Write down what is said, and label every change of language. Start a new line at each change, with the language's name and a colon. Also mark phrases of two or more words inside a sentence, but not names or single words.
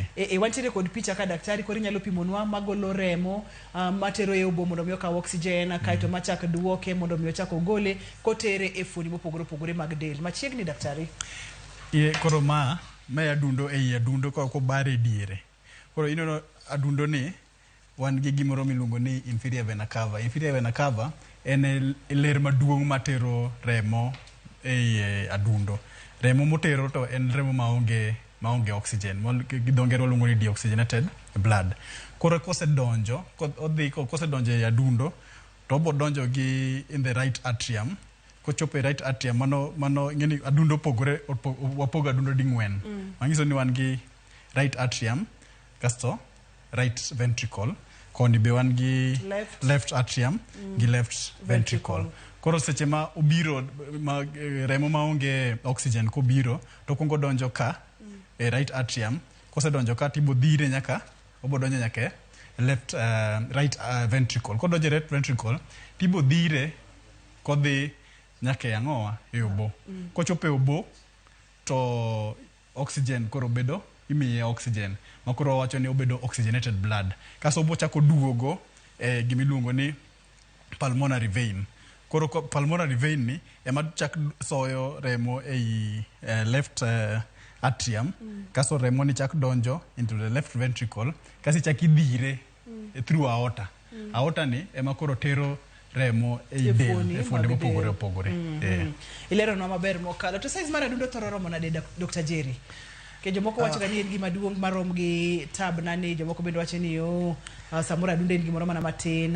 Luo (Kenya and Tanzania): Wantiere kod picha ka daktari koro inyalo pimonwa magolo remo matero e obo mondo mi okaw oxygen kaeto machak duoke mondo mi ochak ogole kotere e fuoni mopogore opogore mag del. Machiegni daktari. Koro ma adundo e adundo ko bare diere. Koro inono adundo ni wan gi gimoro miluongo ni
English: inferior vena cava. Inferior vena cava
Luo (Kenya and Tanzania): en ler maduong' matero remo e adundo. Remo motero to en remo maonge oxygen. Gi dho ngere waluongo ni
English: deoxygenated blood.
Luo (Kenya and Tanzania): Koro kosedonjo e adundo to obo donjo gi
English: in the right atrium.
Luo (Kenya and Tanzania): Kochopo e
English: right atrium
Luo (Kenya and Tanzania): mano ngeni adundo opogore wapogo adundo ding'wen. Manyiso ni wan gi
English: right atrium
Luo (Kenya and Tanzania): kasto
English: right ventricle,
Luo (Kenya and Tanzania): koni be wan gi
English: left atrium
Luo (Kenya and Tanzania): gi
English: left ventricle.
Luo (Kenya and Tanzania): Koro seche ma obiro remo maonge oxygen kobiro to kongo donjo ka e
English: right atrium.
Luo (Kenya and Tanzania): Kosedonjo ka tibo dhire obo donjo nyaka
English: left right ventricle.
Luo (Kenya and Tanzania): Kodonjo
English: right ventricle
Luo (Kenya and Tanzania): tibo dhire kodhi nyaka e ang'owa e obo. Kochopo e obo to oxygen koro bedo imiye oxygen ma koro wacho ni obedo
English: oxygenated blood.
Luo (Kenya and Tanzania): Kaso obo chako duogo gimiluongo ni
English: pulmonary vein.
Luo (Kenya and Tanzania): Koro
English: pulmonary vein
Luo (Kenya and Tanzania): ni ema chak soyo remo ei
English: left atrium.
Luo (Kenya and Tanzania): Kaso remo ni chak donjo
English: into the left ventricle.
Luo (Kenya and Tanzania): Kasi chak idhire
English: through aorta.
Luo (Kenya and Tanzania): Aorta ni ema koro tero remo e del e fuonde mopogore opogore. Ilero no maber mokalo. To size mar adundo thoro romo nade Dr. Jerry? Ke jomoko wacho ga ni en gima duong' marom gi tab nani, jomoko bende wacho ni samora adundo en gimoro mana matin.